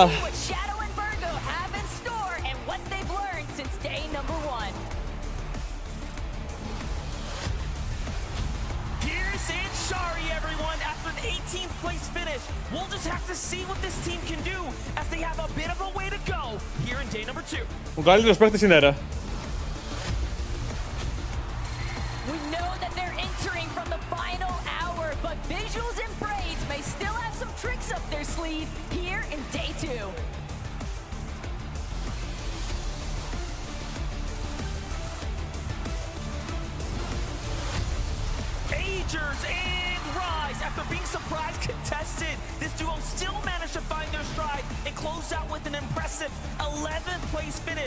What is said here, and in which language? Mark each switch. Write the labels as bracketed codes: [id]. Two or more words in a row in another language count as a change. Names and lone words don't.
[en] Let's see what Shadow and Virgo have in store and what they've learned since day number 1. Here's and Shari, everyone, after an 18th place finish. We'll just have to see what this team can do, as they have a bit of a way to go here in day number 2. [el] Ο καλύτερος παίκτης είναι ρε. [en] We know that they're entering from the final hour, but Visuals and Braids may still have some tricks up their sleeve here in day 2. Agers and Rise, after being surprise contested, this duo still managed to find their stride and close out with an impressive 11th place finish.